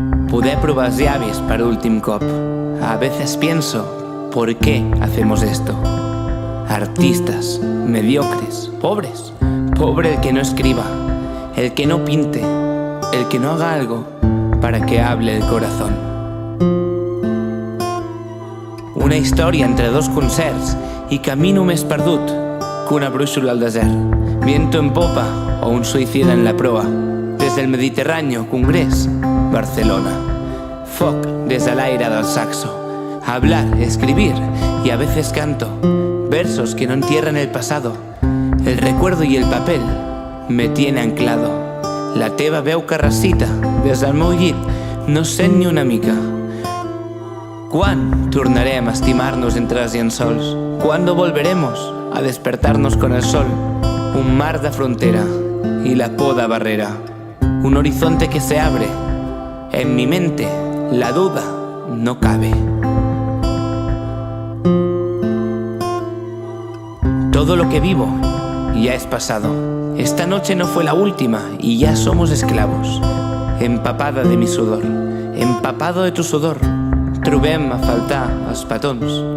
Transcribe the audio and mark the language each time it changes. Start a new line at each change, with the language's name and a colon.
Catalan: Poder probar els llavis per últim cop.
Spanish: A veces pienso, ¿por qué hacemos esto? Artistas, mediocres, pobres. Pobre el que no escriba, el que no pinte, el que no haga algo para que hable el corazón.
Catalan: Una història entre dos concerts i camino més perdut que una brúixola al desert.
Spanish: Viento en popa o un suicida en la proa. Desde el Mediterráneo, Congrés, Barcelona. Foc desde el aire del saxo. Hablar, escribir y a veces canto. Versos que no entierran el pasado. El recuerdo y el papel me tiene anclado.
Catalan: La teva veu que recita des del meu llit no sent ni una mica. ¿Quan tornarem a estimar-nos entre els llençols?
Spanish: ¿Cuándo volveremos a despertarnos con el sol? Un mar de frontera y la poda barrera. Un horizonte que se abre. En mi mente la duda no cabe. Todo lo que vivo ya es pasado. Esta noche no fue la última y ya somos esclavos. Empapada de mi sudor, empapado de tu sudor.
Catalan: Trobem a faltar els petons.